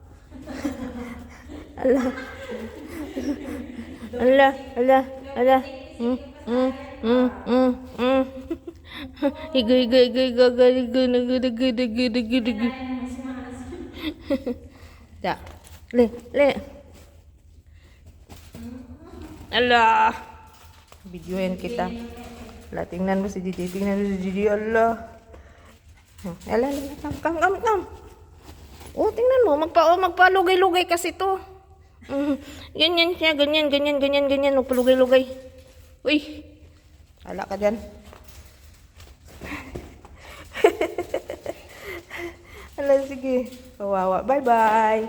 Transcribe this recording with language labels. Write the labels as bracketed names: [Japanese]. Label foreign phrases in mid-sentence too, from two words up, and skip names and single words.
[Filipino] Ala. Ala, ala, ala. Mm. Higo, higo, higo, higo, higo, higo, higo, higo, higo, higo, higo. Ya. Le, le. Ala. Videoin kita. Ala, tingnan mo si Gigi. Tingnan mo si Gigi. Ala. Ala, ala. Kam. Oh, tingnan mo. Magpalugay-lugay kasi to. Ganyan siya. Ganyan. Magpalugay-lugay. Uy. Ala ka dyan. Ala, sige. Kawawa. Bye-bye.